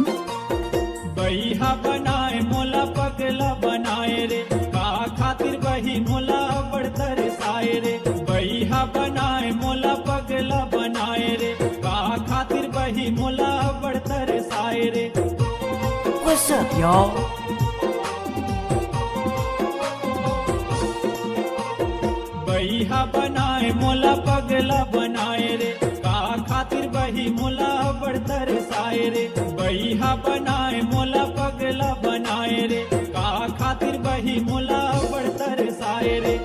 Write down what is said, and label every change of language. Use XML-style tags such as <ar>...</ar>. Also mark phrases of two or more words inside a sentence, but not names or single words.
<hne>बहिहा बनाए मोला पगला बनाए रे, का खातिर बही मोला बड़तर साए रे। बहिहा बनाए मोला पगला बनाए रे, का खातिर बही मोला बड़तर साए रे।</hne> <en>What's up, y'all?</en> <hne>बहिहा बनाए मोला पगला बनाए रे, का खातिर बही मोला बड़तर साए रे। बहिहा बनाए मोला पगला बनाए रे, का खातिर बही मोला बड़तर साए रे।</hne>